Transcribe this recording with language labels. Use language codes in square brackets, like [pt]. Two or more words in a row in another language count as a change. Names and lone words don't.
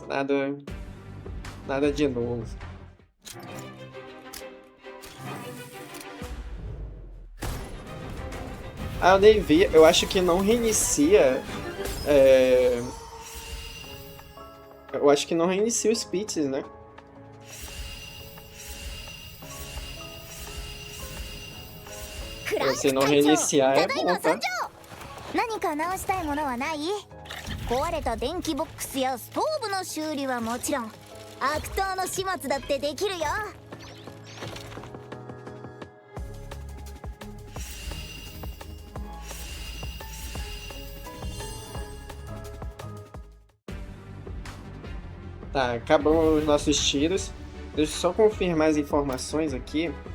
[pt] Nada de novo. Ah, eu nem vi. Eu acho que não reinicia. Eu acho que não reinicia os pits, né? Se não reiniciar é bom, tá? [ja] 何か直したいものはない？壊れた電気ボックスやストーブの修理はもちろん、悪党の始末だってできるよ。 [pt] Tá, acabou os nossos tiros. Deixa eu só confirmar as informações aqui.